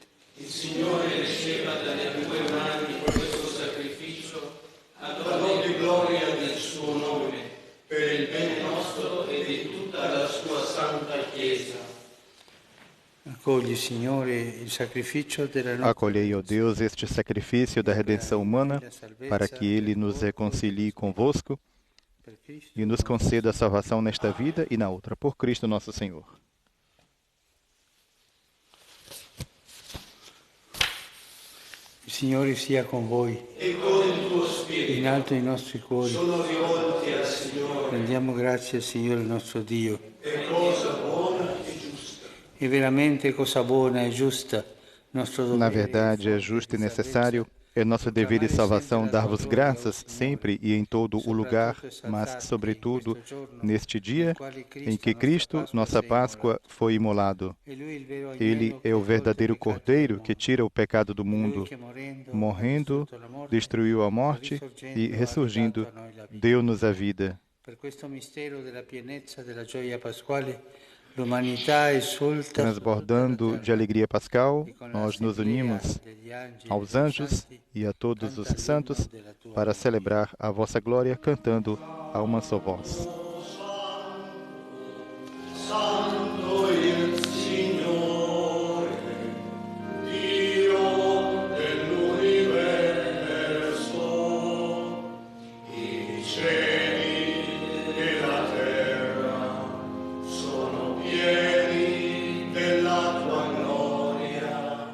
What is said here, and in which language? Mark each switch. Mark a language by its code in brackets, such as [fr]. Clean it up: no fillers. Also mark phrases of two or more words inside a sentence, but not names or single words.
[it] Il Signore riceva dalle tue mani questo sacrificio ad ogni gloria del suo nome, per il bene nostro e di tutta la sua santa Chiesa. Accogli, Signore, il sacrificio della nostra [pt] Acolhei, ó Deus, este sacrifício da redenção humana, para que Ele nos reconcilie convosco e nos conceda a salvação nesta vida e na outra, por Cristo nosso Senhor. [it] Il Signore sia con voi. E con il tuo spirito. In alto i nostri cuori. Sono rivolti al Signore. Rendiamo grazie al Signore nostro Dio. È cosa buona e giusta. È veramente cosa buona e giusta. Nostro dovere. [pt] Na verdade, é justo e necessário, é nosso dever e salvação dar-vos graças sempre e em todo o lugar, mas, sobretudo, neste dia em que Cristo, nossa Páscoa, foi imolado. Ele é o verdadeiro Cordeiro que tira o pecado do mundo. Morrendo, destruiu a morte e, ressurgindo, deu-nos a vida. [it] Per questo mistero della pienezza della gioia pasquale, [pt] Transbordando de alegria pascal, nós nos unimos aos anjos e a todos os santos para celebrar a vossa glória cantando a uma só voz. [it] Santo il Signore, Dio dell'universo, i cieli e la terra sono pieni della tua gloria.